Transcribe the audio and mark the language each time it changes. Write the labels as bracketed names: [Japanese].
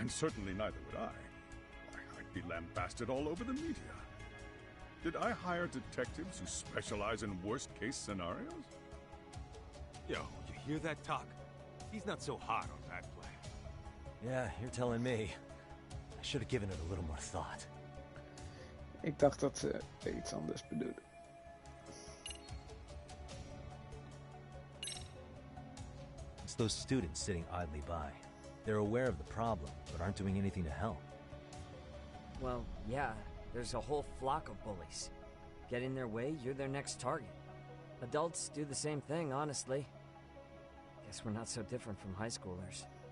[English] And certainly neither would I. I'd be lambasted all over the media. Did I hire detectives who specialize in worst-case scenarios? Yo, you hear that talk? He's not so hot on that plan. Yeah, you're telling me. I should have given it a little more thought. [Dutch] Ik dacht dat ze iets anders bedoelden. [English] It's those students sitting idly by. They're aware of the problem, but aren't doing anything to help. Well, yeah, there's a whole flock of bullies. Get in their way, you're their next target. Adults do the same thing, honestly. Guess we're not so different from high schoolers.